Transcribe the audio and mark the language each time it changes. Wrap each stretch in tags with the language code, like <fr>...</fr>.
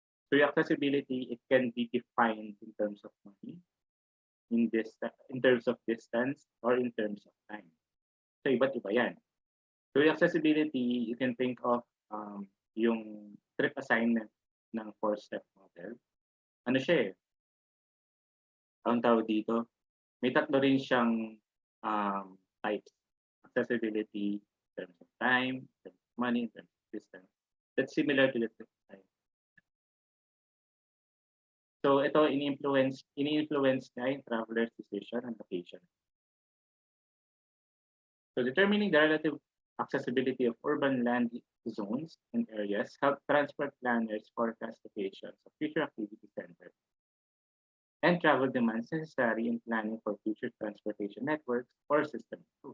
<en>So yung accessibility, it can be defined in terms of money, in terms of distance, or in terms of time.</en> <tl>So iba't iba yan.</tl> <en>So yung accessibility, you can think of yung trip assignment ng 4-step model.</en> <tl>Ano siya eh? Ang tawag dito, may tatlo rin siyang types.</tl> <en>Accessibility in terms of time, in terms of money, in terms of distance. That's similar to the trip assignment.</en> <tl>So ito, ini-influence niya yung</tl> <en>traveler's decision and location. So determining the relative accessibility of urban land zones and areas help transport planners forecast locations of future activity centers and travel demands necessary in planning for future transportation networks or systems.</en>